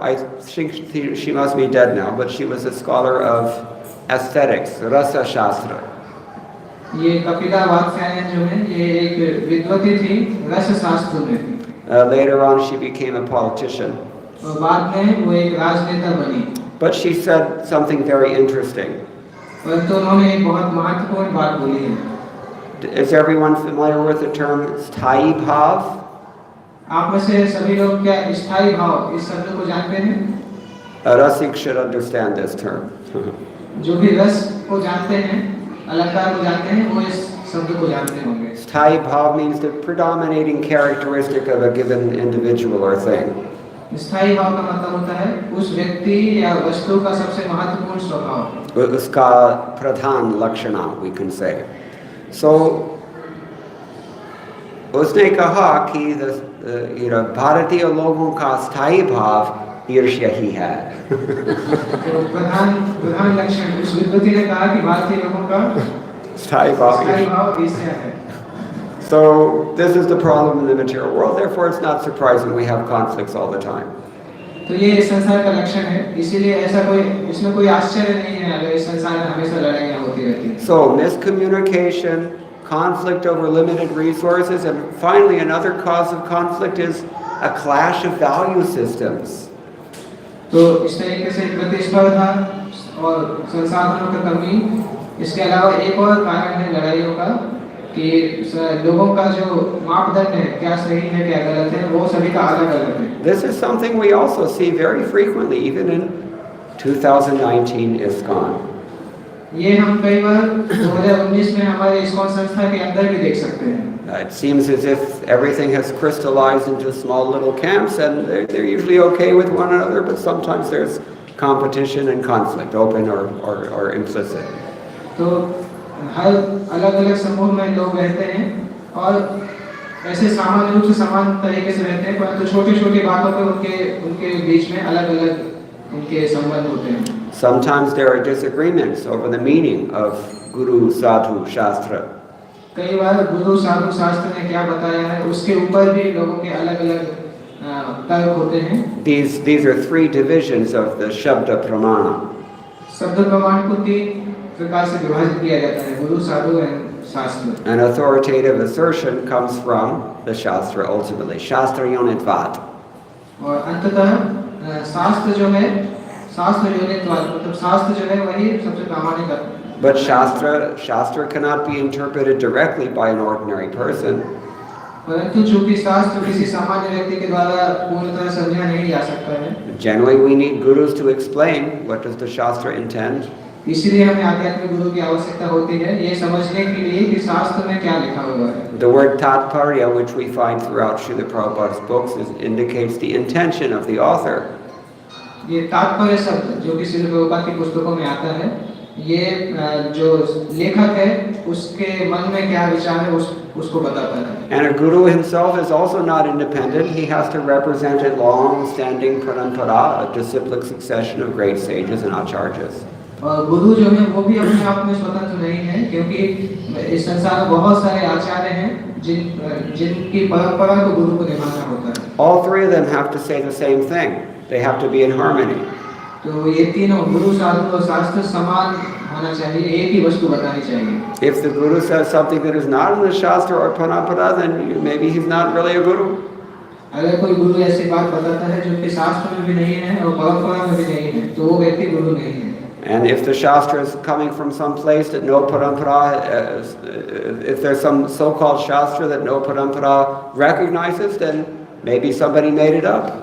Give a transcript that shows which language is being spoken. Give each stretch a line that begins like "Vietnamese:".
English: I think she must be dead now, but she was a scholar of aesthetics, rasa shastra.
Hindi: ये कपिला वात्स्यायन जो है, ये एक विद्वती थी रस शास्त्र में।
English: Later on, she became a politician.
Hindi: और बाद में वो एक राजनेता बनी।
English: But she said something very interesting.
Hindi: परंतु उन्होंने एक बहुत महत्वपूर्ण बात बोली है।
English: Is everyone familiar with the term स्थायी भाव?
Hindi: आप में से सभी लोग क्या स्थायी भाव इस शब्द को जानते हैं?
English: A rasik should understand this term.
Hindi: जो भी रस को जानते हैं, अलंकार को जानते हैं, वो इस शब्द को जानते होंगे।
English: स्थायी भाव means the predominating characteristic of a given individual or thing.
Hindi: स्थायी भाव का मतलब होता है उस व्यक्ति या वस्तु का सबसे महत्वपूर्ण स्वभाव। उसका प्रधान लक्षण,
English: we can say.
Hindi: So उसने कहा कि भारतीय लोगों का स्थायी भाव ईर्ष्या ही है। तो प्रधान लक्षण उस विद्वती ने कहा कि भारतीय लोगों का स्थायी भाव ईर्ष्या है।
English: So this is the problem in the material world. Therefore, it's not surprising we have conflicts all the time.
Hindi: तो ये इस संसार का लक्षण है, इसीलिए इसमें कोई आश्चर्य नहीं है अगर इस संसार में हमेशा लड़ाइयाँ होती रहती हैं।
English: So miscommunication, conflict over limited resources, and finally another cause of conflict is a clash of value systems.
Hindi: तो इस तरीके से प्रतिस्पर्धा और संसाधनों की कमी, इसके अलावा एक और कारण है लड़ाइयों का कि लोगों का जो मापदंड है, क्या सही है क्या गलत है, वो सभी का अलग-अलग है।
English: This is something we also see very frequently, even in 2019 ISKCON.
Hindi: ये हम कई बार 2019 में हमारे ISKCON संस्था के अंदर भी देख सकते हैं।
English: It seems as if everything has crystallized into small little camps, and they're usually okay with one another, but sometimes there's competition and conflict, open or implicit.
Hindi: तो हर अलग-अलग समूह में लोग रहते हैं और ऐसे सामान्य रूप से समान तरीके से रहते हैं, परंतु छोटी-छोटी बातों पे उनके बीच में अलग-अलग उनके संबंध होते हैं।
English: Sometimes there are disagreements over the meaning of Guru, Sadhu, Shastra.
Hindi: कई बार गुरु साधु शास्त्र ने क्या बताया है उसके ऊपर भी लोगों के अलग-अलग तर्क होते हैं।
English: These are three divisions of the Shabda Pramana.
Hindi: शब्द प्रमाण को तीन प्रकार से विभाजित किया जाता है, गुरु साधु और शास्त्र।
English: An authoritative assertion comes from the Shastra ultimately.
Sanskrit: Shastra yonitvat.
Hindi: और अंततः शास्त्र जो है, शास्त्र योनित्वाद, मतलब शास्त्र जो है वही सबसे प्रामाणिक है।
English: But Shastra cannot be interpreted directly by an ordinary person.
Hindi: परंतु चूंकि शास्त्र किसी सामान्य व्यक्ति के द्वारा पूर्णतः समझा नहीं जा सकता है।
English: Generally, we need gurus to explain what does the Shastra intend.
Hindi: इसलिए हमें आध्यात्मिक गुरु की आवश्यकता होती है ये समझने के लिए कि शास्त्र में क्या लिखा हुआ है।
English: The word tatparya, which we find throughout Srila Prabhupada's books, indicates the intention of the author.
Hindi: ये तात्पर्य शब्द जो कि श्रील प्रभुपाद की पुस्तकों में आता है, ये जो लेखक है उसके मन में क्या विचार है उसको बताता है।
English: And a guru himself is also not independent. He has to represent a long-standing parampara, a disciplic succession of great sages and acharyas.
Hindi: और गुरु जो है वो भी अपने आप में स्वतंत्र नहीं है, क्योंकि इस संसार में बहुत सारे आचार्य हैं जिनकी परंपरा को गुरु को निभाना होता है।
English: All three of them have to say the same thing. They have to be in harmony.
Hindi: तो ये तीनों गुरु साधु और शास्त्र समान होना चाहिए, एक ही वस्तु बतानी चाहिए।
English: If the guru says something that is not in the shastra or parampara, then maybe he's not really a guru.
Hindi: अगर कोई गुरु ऐसी बात बताता है जो कि शास्त्र में भी नहीं है और परंपरा में भी नहीं है, तो वो व्यक्ति गुरु नहीं है।
English: And if the shastra is coming from some place that no parampara, if there's some so-called shastra that no parampara recognizes, then maybe somebody made it up.